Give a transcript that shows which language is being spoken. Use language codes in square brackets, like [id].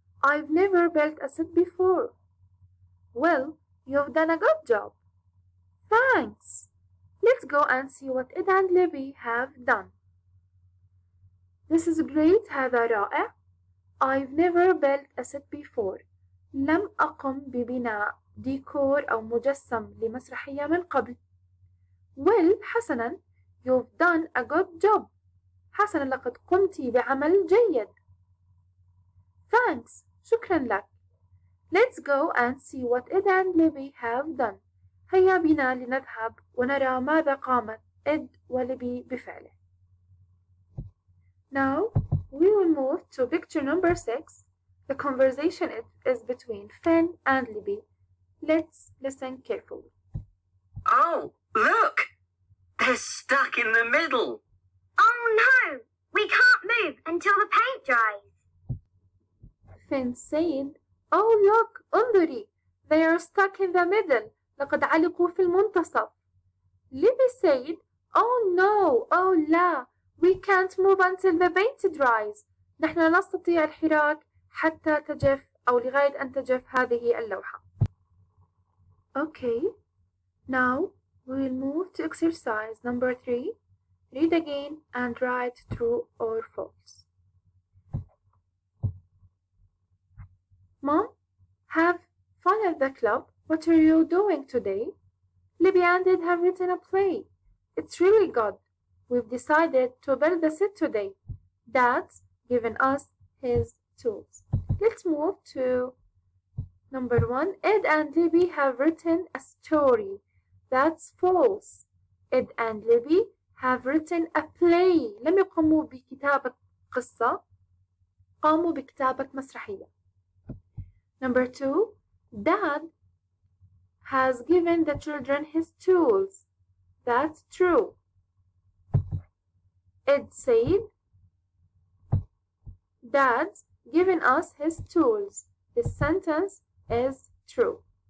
[en] I've never built a set before. Well, you've done a good job. Thanks. Let's go and see what Ed and Libby have done. This is great. [ar] هذا رائع. [en] I've never built a set before. [ar] لم أقم ببناء ديكور أو مجسم لمسرحية من قبل. [en] Well, [ar] حسنا, [en] you've done a good job. [ar] حسنا, لقد قمت بعمل جيد. [en] Thanks. [ar] شكرا لك. [en] Let's go and see what Ed and Libby have done. [ar] هيا بنا لنذهب ونرى ماذا قامت إد وليبي بفعله. [en] Now, we will move to picture number 6. The conversation is between Finn and Libby. Let's listen carefully. Oh, look! They're stuck in the middle. Oh no! We can't move until the paint dries. Finn said, oh look, [ar] انظري, [en] they are stuck in the middle. [ar] لقد علقوا في المنتصف. [en] Libby said, oh no, oh [ar] لا, [en] we can't move until the paint dries. [ar] نحن لا نستطيع الحراك حتى تجف أو لغاية أن تجف هذه اللوحة. [en] Okay, now we will move to exercise number 3. Read again and write true or false. Mom, have fun at the club. What are you doing today? Libby and Ed have written a play. It's really good. We've decided to build a set today. Dad's given us his tools. Let's move to number 1. Ed and Libby have written a story. That's false. Ed and Libby have written a play. [ar] لم يقوموا بكتابة قصة. قاموا بكتابة مسرحية. [en] Number 2. Dad has given the children his tools. That's true. Ed said, Dad's given us his tools. This sentence is true.